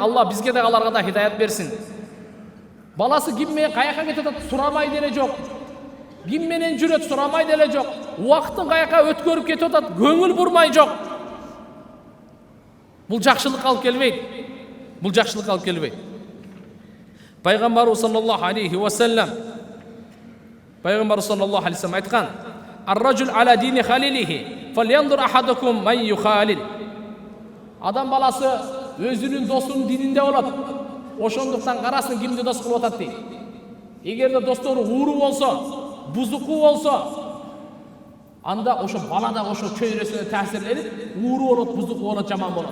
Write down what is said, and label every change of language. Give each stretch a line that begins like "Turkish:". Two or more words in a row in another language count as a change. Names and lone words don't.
Kyrgyz: Алла бизге да аларга да хидаят берсин. Баласы ким менен каяка кетип атат, сурамай деле жок. Ким менен жүрөт, сурамай деле жок. Убакыттын каяка өткөрүп кетип атат, көңүл бурмай жок. Бул жакшылык алып келбейт. Бул жакшылык алып келбейт.
Arabic: Пайгамбарыбыз صلى الله عليه وسلم айткан: "الرجل على دين خليله فلينظر أحدكم من يخالل."
Kyrgyz: Адам баласы өзүнүн досунун дининде болот. Ошондуктан карасын кимди дос кылып атат дейт. Эгерде достору ууру болсо, бузуку болсо, анда ошо бала да ошо чөйрөсүнө таасирленип, ууру болот, бузуку болот, жаман болот.